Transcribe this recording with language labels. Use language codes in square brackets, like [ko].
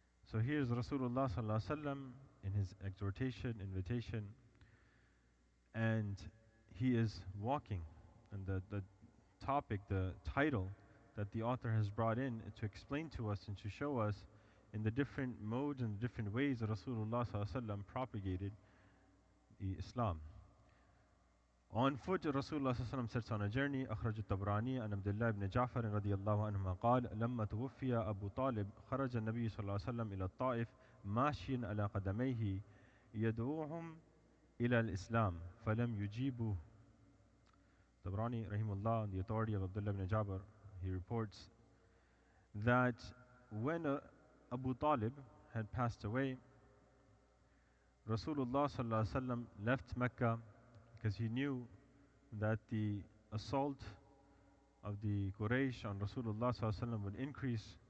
[en] So here's Rasulullah sallallahu alaihi wasallam in his exhortation, invitation, and he is walking. And the topic, the title that the author has brought in to explain to us and to show us in the different modes and different ways that Rasulullah sallallahu alaihi wasallam propagated Islam. On foot, Rasulullah sallallahu alaihi wasallam sets on a journey. [ar] أخرج الطبراني عن عبد الله بن جعفر رضي الله عنهما قال لما توفي أبو طالب خرج النبي صلى الله عليه وسلم إلى الطائف ماشيا على قدميه يدعوهم إلى الإسلام فلم يجيبوه. [en] Tabrani rahimullah, on the authority of Abdullah ibn Jabir, he reports that when Abu Talib had passed away, Rasulullah sallallahu alaihi wasallam left Mecca because he knew that the assault of the Quraysh on Rasulullah sallallahu alaihi wasallam would increase.